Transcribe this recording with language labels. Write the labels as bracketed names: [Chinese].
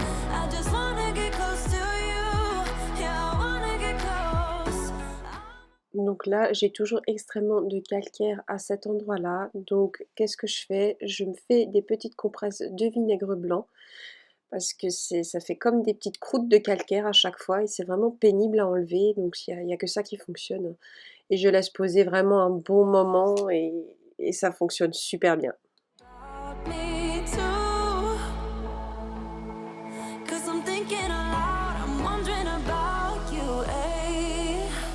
[English] I just wanna get close to you. Yeah, I wanna get close. [French] Donc là, j'ai toujours extrêmement de calcaire à cet endroit-là. Donc qu'est-ce que je fais? Je me fais des petites compresses de vinaigre blanc parce que ça fait comme des petites croûtes de calcaire à chaque fois et c'est vraiment pénible à enlever. Donc il y a que ça qui fonctionne. Et je laisse poser vraiment un bon moment et ça fonctionne super bien. [English] Me too, 'cause I'm thinking aloud, I'm wondering about you, eh?